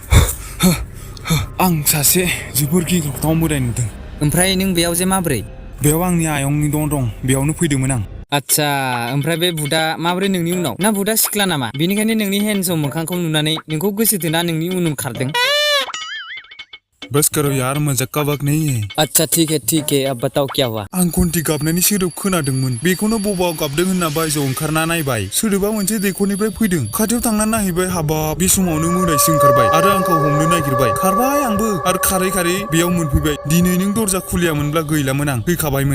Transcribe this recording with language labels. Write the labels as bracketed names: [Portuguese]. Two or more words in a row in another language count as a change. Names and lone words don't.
[Bodo] आं सासे जोबोर गिख्रंथाव मोदाय नुदों। ओमफ्राय नों बेयाव जे माबोरै? बेयाव आंनि आयंनि दं, बेयावनो फैदोंमोन आं। आच्छा, ओमफ्राय बे भुतआ माबोरै नोंनि उनाव? ना भुतआ सिख्ला नामा? बेनिखायनो नोंनि हेन्डसम मोखांखौ नुनानै नोंखौ गोसोथोना नोंनि उन खारदों? [Hindi] बस करो यार, मजाक का वक्त नहीं है। अच्छा ठीक है, अब बताओ क्या हुआ? [Bodo] आं घन्टि गाबनायनि सोदोब खोनादोंमोन। बेखौनो बबाव गाबदों होनना बायजोआव ओंखारना नायबाय। सोदोबा मोनसे दैखरनिफ्राय फैदों। खाथियाव थांना नायहैबाय, हाबाब, बे समावनो मोदायसो ओंखारबाय आरो आंखौ हमनो नागिरबाय। खारबाय आंबो आरो खारै खारै बेयाव मोनफैबाय। दिनै नों दरजा खुलियामोनब्ला गैलामोन, आं फैखाबायमोन।